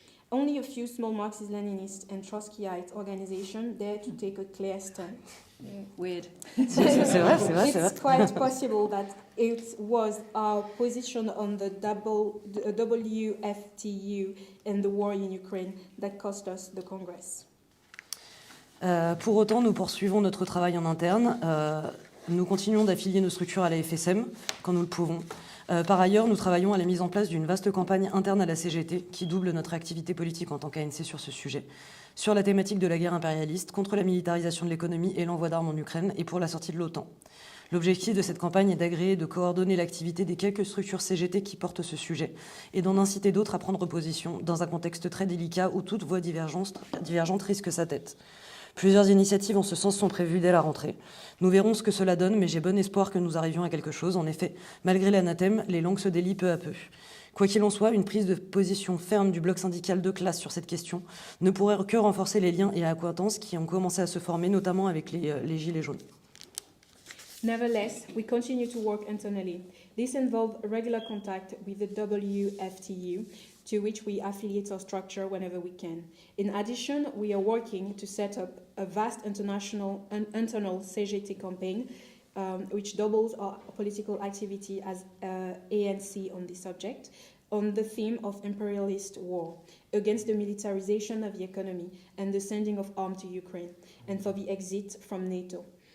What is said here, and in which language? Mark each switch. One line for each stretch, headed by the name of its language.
English: Only a few small Marxist-Leninist and Trotskyite organizations dare to take a clear stand. Yeah. Weird.
French: C'est vrai.
English: It's quite possible that it was our position on the WFTU and the war in Ukraine that cost us the Congress.
French: Pour autant, nous poursuivons notre travail en interne. Nous continuons d'affilier nos structures à la FSM quand nous le pouvons. Par ailleurs, nous travaillons à la mise en place d'une vaste campagne interne à la CGT qui double notre activité politique en tant qu'ANC sur ce sujet, sur la thématique de la guerre impérialiste, contre la militarisation de l'économie et l'envoi d'armes en Ukraine et pour la sortie de l'OTAN. L'objectif de cette campagne est d'agréer et de coordonner l'activité des quelques structures CGT qui portent ce sujet et d'en inciter d'autres à prendre position dans un contexte très délicat où toute voie divergente risque sa tête. Plusieurs initiatives en ce sens sont prévues dès la rentrée. Nous verrons ce que cela donne, mais j'ai bon espoir que nous arrivions à quelque chose. En effet, malgré l'anathème, les langues se délient peu à peu. Quoi qu'il en soit, une prise de position ferme du bloc syndical de classe sur cette question ne pourrait que renforcer les liens et accointances qui ont commencé à se former, notamment avec les Gilets jaunes.
English: Nevertheless, we continue to work internally. This involves regular contact with the WFTU, to which we affiliate our structure whenever we can. In addition, we are working to set up a vast internal CGT campaign, which doubles our political activity as ANC on this subject, on the theme of imperialist war, against the militarization of the economy and the sending of arms to Ukraine, and for the exit from NATO.